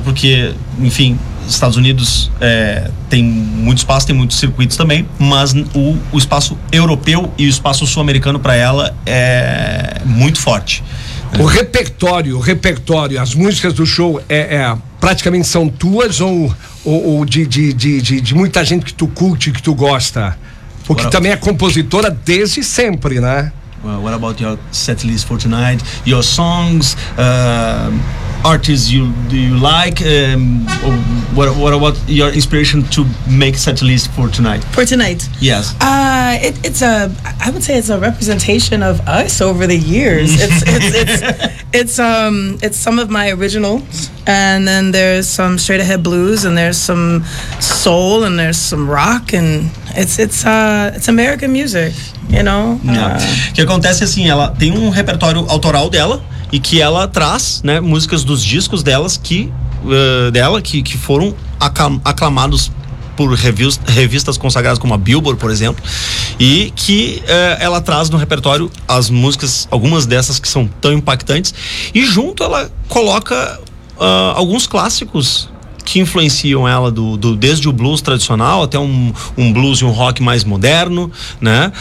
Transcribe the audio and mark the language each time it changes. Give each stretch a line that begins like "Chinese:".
Portuguese: Porque, enfim, Estados Unidos tem muito espaço, tem muitos circuitos também, mas o espaço europeu e o espaço sul-americano para ela é muito forte. O repertório, as músicas do show praticamente são tuas ou de muita gente que tu curte, que tu gosta? Porque também é compositora desde sempre, né?
English: Well, what about your set list for tonight? Your songs, artists do you like? What about your inspiration to make set list for tonight? For tonight? Yes. I would say it's a representation of us over the years. It's some of my originals, and then there's some straight ahead blues, and there's some soul, and there's some rock, and it's American music. You know,
Portuguese: O que acontece é assim, ela tem um repertório autoral dela e que ela traz, né, músicas dos discos delas que foram aclamados por revistas consagradas como a Billboard, por exemplo, e que ela traz no repertório as músicas, algumas dessas que são tão impactantes, e junto ela coloca alguns clássicos que influenciam ela desde o blues tradicional até um blues e um rock mais moderno, né?